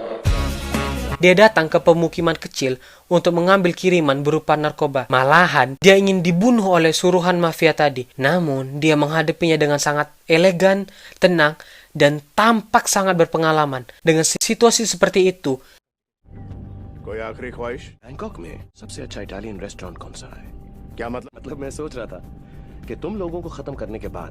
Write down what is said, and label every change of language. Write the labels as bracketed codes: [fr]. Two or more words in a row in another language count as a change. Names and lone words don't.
[id] Dia datang ke pemukiman kecil untuk mengambil kiriman berupa narkoba. Malahan, dia ingin dibunuh oleh suruhan mafia tadi. Namun, dia menghadapinya dengan sangat elegan, tenang, dan tampak sangat berpengalaman. Dengan situasi seperti itu, [hi] कोई आखिरी ख्वाहिश? बैंकॉक में सबसे अच्छा [en] Italian restaurant [hi] कौन सा है? क्या मतलब? मैं सोच रहा था कि तुम लोगों को खत्म करने के बाद